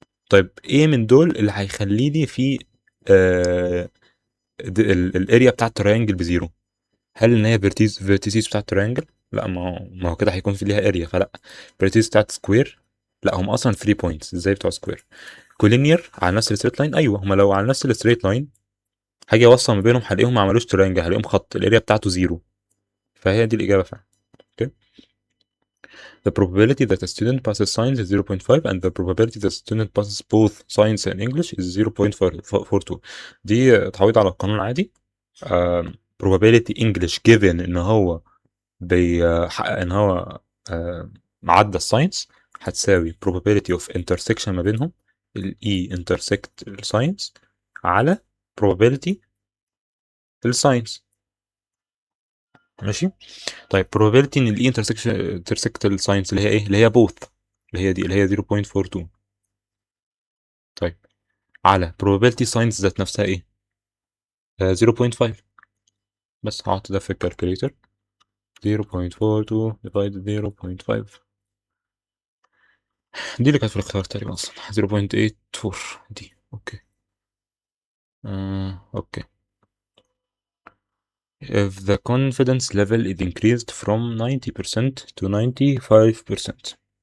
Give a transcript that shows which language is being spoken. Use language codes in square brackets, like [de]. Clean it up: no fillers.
[ar] طيب ايه من دول اللي هيخلي لي في الاريا بتاع التريانجل بزيرو؟ هل ان هي فيرتيسيس بتاع التريانجل؟ لا، ما هو كده هيكون في ليها اريا فلا. فيرتيسيس بتاعت سكوير؟ لا، هم اصلا 3 بوينتس ازاي بتوع سكوير؟ كولينير على نفس الستريت لاين؟ ايوه، هم لو على نفس الستريت لاين هاجي اوصل ما بينهم هلاقيهم ما عملوش تريانجل، هلاقيهم خط الاريا بتاعته زيرو. فهي دي الاجابه فعلا. اوكي. [en] The probability that a student passes science is 0.5 and the probability that a student passes both science and English is 0.42. [ar] دي تعويض على القانون العادي. [en] probability English given [ar] ان هو بيحقق ان هو عدى الساينس هتساوي [en] probability of intersection [ar] ما بينهم ال E intersect الساينس على probability الساينس. ماشي. طيب probability ان ال E intersect الساينس اللي هي ايه؟ اللي هي both، اللي هي دي اللي هي 0.42. طيب على probability science ذات نفسها ايه؟ 0.5. بس هحط ده في الكالكوليتر. 0.42 divided 0.5 دي اللي كانت في الاختيار تقريبا اصلا 0.84 دي. اوكي. اوكي. [en] If the confidence level is increased from 90% to 95%.